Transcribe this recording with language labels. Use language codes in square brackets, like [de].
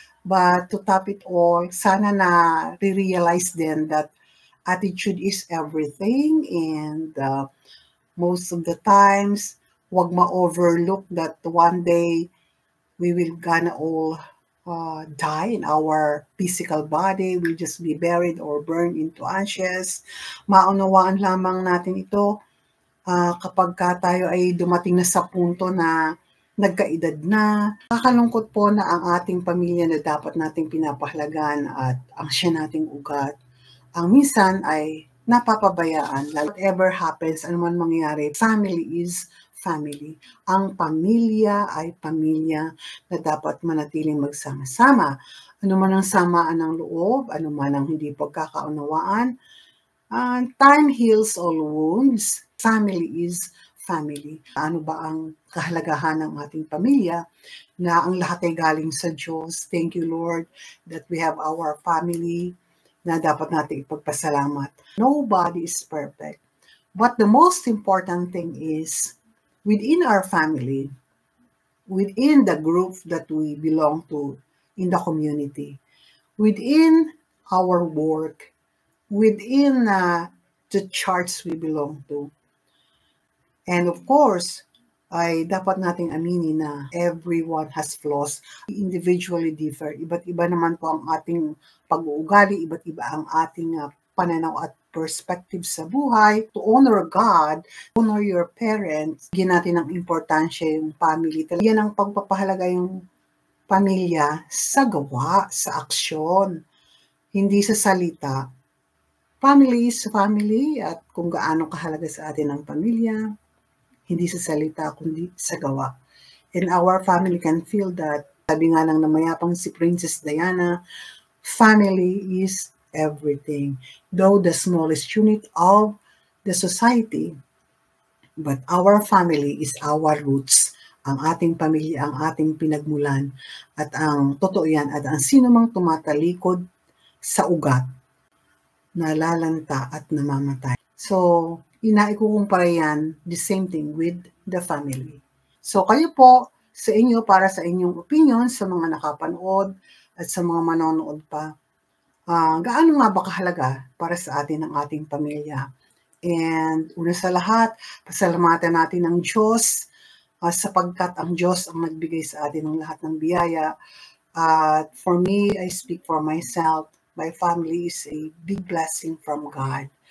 [en] But to top it all, [tl] sana na re-realize din [en] that attitude is everything, and most of the times, [tl] wag ma-overlook [en] that one day we will gonna all die in our physical body. We'll just be buried or burned into ashes. [tl] Maunawaan lamang natin ito kapag tayo ay dumating na sa punto na nagkaedad na. Nakakalungkot po na ang ating pamilya na dapat nating pinapahalagan at ang siya nating ugat, ang minsan ay napapabayaan. [en] Whatever happens, [tl] anuman mangyari, [en] family is family. [tl] Ang pamilya ay pamilya na dapat manatiling magsama-sama. Ano man ang samaan ng loob, ano man ang hindi pagkakaunawaan, [en] time heals all wounds. Family is family. [tl] Ano ba ang kahalagahan ng ating pamilya? Na ang lahat ay galing sa Diyos. [en] Thank you, Lord, that we have our family [tl] na dapat natin ipagpasalamat. [en] Nobody is perfect. But the most important thing is, within our family, within the group that we belong to in the community, within our work, within the church we belong to. And of course, [tl] ay dapat nating aminin na [en] everyone has flaws. We individually differ. [tl] Iba't iba naman po ang ating pag-uugali, iba't iba ang ating pananaw at perspective sa buhay, [en] to honor God, honor your parents, [tl] bigyan natin ng importansya yung family. Yan ang pagpapahalaga yung pamilya sa gawa, sa aksyon, hindi sa salita. [en] Family is family [tl] at kung gaano kahalaga sa atin ang pamilya, hindi sa salita kundi sa gawa. [en] And our family can feel that. [tl] Sabi nga ng namayapang si [en] Princess Diana, family is everything. Though the smallest unit of the society, but our family is our roots. [tl] Ang ating pamilya, ang ating pinagmulan. At ang totoo yan, at ang sino mang tumatalikod sa ugat, nalalanta at namamatay. [en] So, [tl] inaikukumpara yan, [en] the same thing with the family. [tl] So, kayo po, sa inyo, para sa inyong opinion, sa mga nakapanood at sa mga manonood pa, gaano nga ba kahalaga para sa atin ang ating pamilya? And una sa lahat, pasalamatan natin ang Diyos sapagkat ang Diyos ang nagbigay sa atin ng lahat ng biyaya. [en] For me, I speak for myself. My family is a big blessing from God.